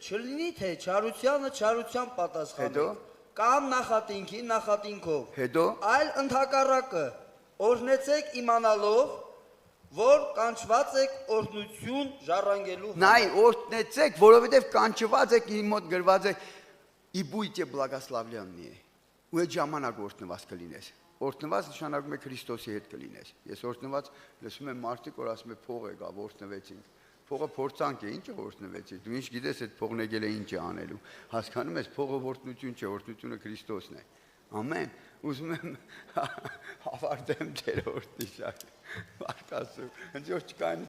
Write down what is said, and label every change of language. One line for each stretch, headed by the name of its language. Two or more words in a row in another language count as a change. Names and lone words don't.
Armenian: Չլինի թե չարությանը չարության պատասխանեք, կամ նախատինքին նախատինքով, հետո այլ ընդհակառակը, օրհնեցեք իմանալով, որ կանչված եք օրհնություն ժառանգելու համար։ Նայ, օրհնեցեք, որովհետև կանչված եք իմ մոտ գրված է
Russian: «И будьте благословленные»։
Armenian: Ու այդ ժամանակ օրհնված կլինես։ Օրհնված նշանակում է Քրիստոսի հետ կլինես։ Ես օրհնված լսում եմ մարդիկ, որ ասում են փող եկավ, օրհնվեցինք։ Փողը փորձանք է, ինչ է օրհնվեցի։ Դու ինչ գիտես այդ փողն եկել է ինչ է անելու։ Հասկանում ես, փողը օրհնություն չէ, օրհնությունը Քրիստոսն է։ Ամեն։ Ուզում եմ հավարտեմ Տեր օրհնի շատ։ Մարգասու, ընդ որ չկային